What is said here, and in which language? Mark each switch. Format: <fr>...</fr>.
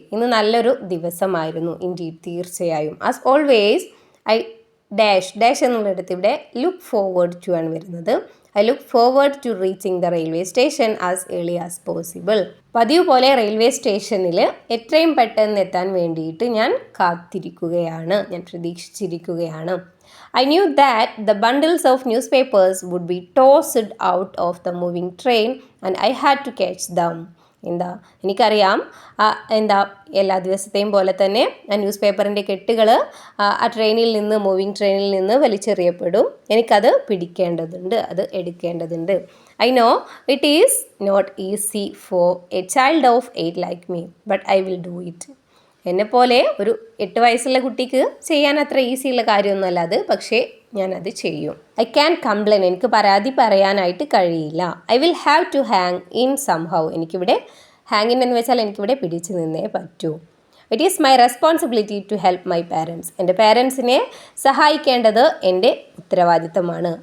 <ml>ഇന്ന് നല്ലൊരു ദിവസമായിരുന്നു. ഇൻഡീഡ്, തീർച്ചയായും.</ml> <en>as always I dash</en> <ml>എന്നുള്ളിടത്ത് ഇവിടെ ലുക്ക് ഫോർവേഡ് ടു ആണ് വരുന്നത്.</ml> <en>I look forward to reaching the railway station as early as possible.</en> <ml>പതിവ് പോലെ റെയിൽവേ സ്റ്റേഷനിൽ എത്രയും പെട്ടെന്ന് എത്താൻ വേണ്ടിയിട്ട് ഞാൻ കാത്തിരിക്കുകയാണ്, ഞാൻ പ്രതീക്ഷിച്ചിരിക്കുകയാണ്.</ml> <en>I knew that the bundles of newspapers would be tossed out of the moving train and I had to catch them.</en> <ml>എനിക്കറിയാം എല്ലാ ദിവസത്തെയും പോലെ തന്നെ ആ ന്യൂസ് പേപ്പറിൻ്റെ കെട്ടുകൾ ആ മൂവിങ് ട്രെയിനിൽ നിന്ന് വലിച്ചെറിയപ്പെടും. എനിക്കത് പിടിക്കേണ്ടതുണ്ട്, അത് എടുക്കേണ്ടതുണ്ട്.</ml> <en>I know it is not easy for a child of 8 like me, but I will do it.</en> <ml>എന്നെപ്പോലെ ഒരു 8 വയസ്സുള്ള കുട്ടിക്ക് ചെയ്യാൻ അത്ര ഈസിയുള്ള കാര്യമൊന്നുമല്ല അത്, പക്ഷേ ഞാനത് ചെയ്യും.</ml> <en>I can complain,</en> <ml>എനിക്ക് പരാതി പറയാനായിട്ട് കഴിയില്ല.</ml> <en>I will have to hang in somehow,</en> <ml>എനിക്കിവിടെ ഹാങ് ഇൻ എന്ന് വെച്ചാൽ എനിക്കിവിടെ പിടിച്ചു നിന്നേ പറ്റൂ.</ml> <en>it is my responsibility to help my parents,</en> <ml>എൻ്റെ പാരൻസിനെ സഹായിക്കേണ്ടത് എൻ്റെ ഉത്തരവാദിത്തമാണ്.</ml>